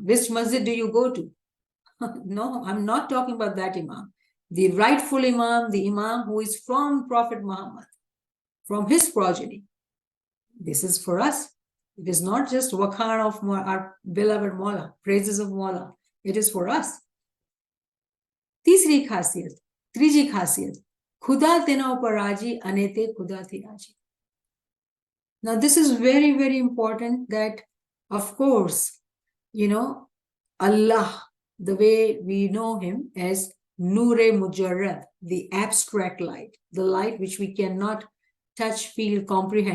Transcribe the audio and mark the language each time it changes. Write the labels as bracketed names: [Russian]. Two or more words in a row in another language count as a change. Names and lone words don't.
[English] Which masjid do you go to? No, I'm not talking about that Imam. The rightful Imam, the Imam who is from Prophet Muhammad, from his progeny. This is for us. It is not just Wakhan of our beloved Maula, praises of Maula. It is for us. [Urdu] تیسری خاصیت, [Gujarati] ત્રીજી ખાસિયત, ખુદા તેના ઉપર રાજી, અને તે ખુદા થી રાજી. [English] Now this is very, very important that, of course, Allah, the way we know him as [Urdu] نورِ مجرد, [English] the abstract light, the light which we cannot touch, feel, comprehend.